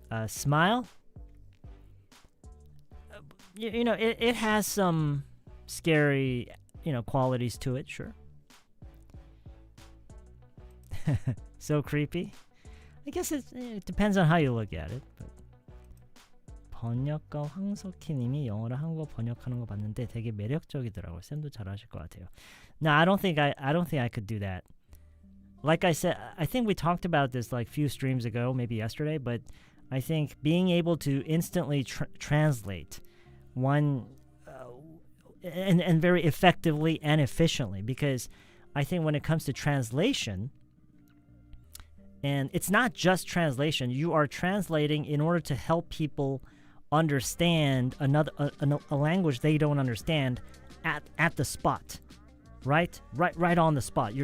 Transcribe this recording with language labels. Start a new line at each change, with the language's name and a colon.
English: Smile. You know, it has some scary, qualities to it, sure. So creepy. I guess it depends on how you look at it. But.
Korean: 번역가 황석희님이 영어를 한국어 번역하는 거 봤는데 되게 매력적이더라고요. 쌤도 잘하실 것 같아요.
English: No, I don't think I could do that. Like I said, I think we talked about this like few streams ago, maybe yesterday, but I think being able to instantly translate one and very effectively and efficiently, because I think when it comes to translation, and it's not just translation, you are translating in order to help people understand a language they don't understand at the spot, right on the spot.